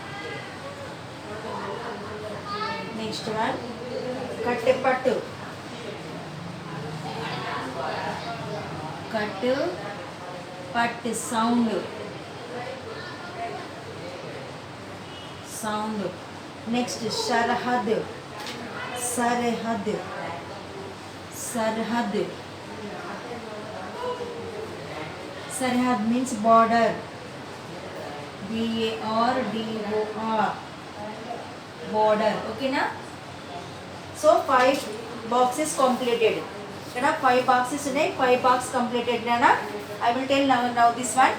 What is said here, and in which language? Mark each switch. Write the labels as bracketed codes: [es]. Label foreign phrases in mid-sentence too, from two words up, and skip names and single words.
[en] Next one, kattepattu. Kattu, pat, sound. Sound. Next, sharhad. Sarhad. Sarhad. Sarhad means border. B-A-R-D-O-R. Border. Okay na? So 5 boxes completed. Kana 5 boxes today, 5 box completed na. I will tell now this one.